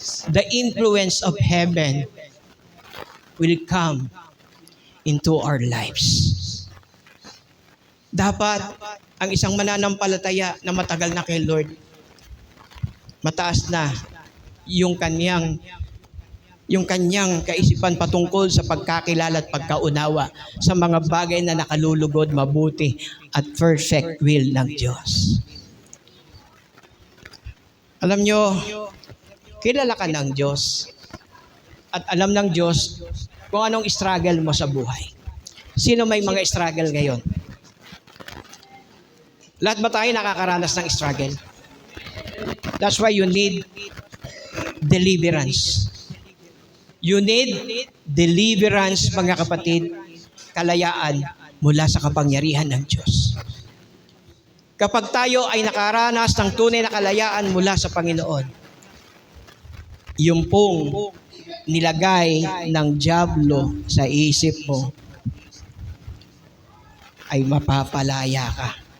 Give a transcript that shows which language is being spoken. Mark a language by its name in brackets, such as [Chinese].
[English] The influence of heaven will come into our lives. [Filipino] Dapat ang isang mananampalataya na matagal na kay Lord, mataas na yung kanyang kaisipan patungkol sa pagkakilala at pagkaunawa sa mga bagay na nakalulugod, mabuti at perfect will ng Diyos. Alam nyo, kilala ka ng Diyos at alam ng Diyos kung anong struggle mo sa buhay. Sino may mga struggle ngayon? Lahat ba tayo nakakaranas ng struggle? [English] That's why you need deliverance. You need deliverance, [Filipino] mga kapatid, kalayaan mula sa kapangyarihan ng Diyos. Kapag tayo ay nakaranas ng tunay na kalayaan mula sa Panginoon, yung pong nilagay ng dyablo sa isip mo ay mapapalaya ka.